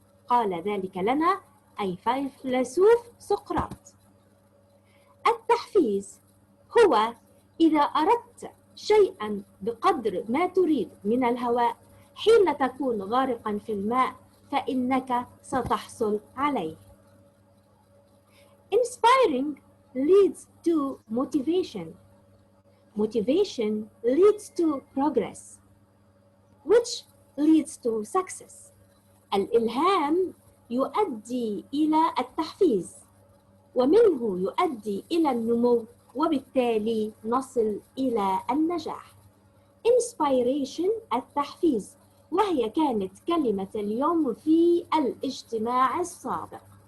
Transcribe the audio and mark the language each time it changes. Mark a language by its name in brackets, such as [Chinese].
[Arabic] قال ذلك لنا أي فيلسوف سقراط. التحفيز هو إذا أردت شيئاً بقدر ما تريد من الهواء حين تكون غارقاً في الماء فإنك ستحصل عليه. [English] Inspiring leads to motivation. Motivation leads to progress, which leads to success. [Arabic] الإلهام يؤدي إلى التحفيز، ومنه يؤدي إلى النمو، وبالتالي نصل إلى النجاح. Inspiration التحفيز، وهي كانت كلمة اليوم في الاجتماع السابق.